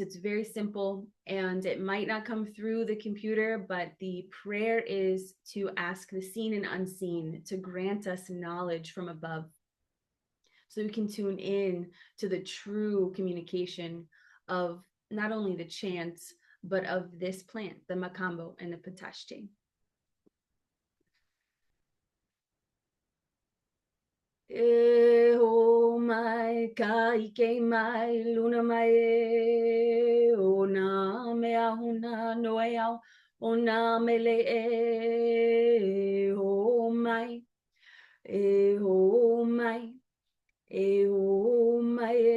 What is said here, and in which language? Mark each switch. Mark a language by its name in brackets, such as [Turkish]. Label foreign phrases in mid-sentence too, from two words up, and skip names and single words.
[English] It's very simple, and it might not come through the computer, but the prayer is to ask the seen and unseen to grant us knowledge from above, so we can tune in to the true communication of not only the chants, but of this plant, the macambo and the Pataxte. [Hawaiian] E ho mai kai ke mai luna mai e o na me ahuna no e au o na me le e ho mai e ho mai e ho mai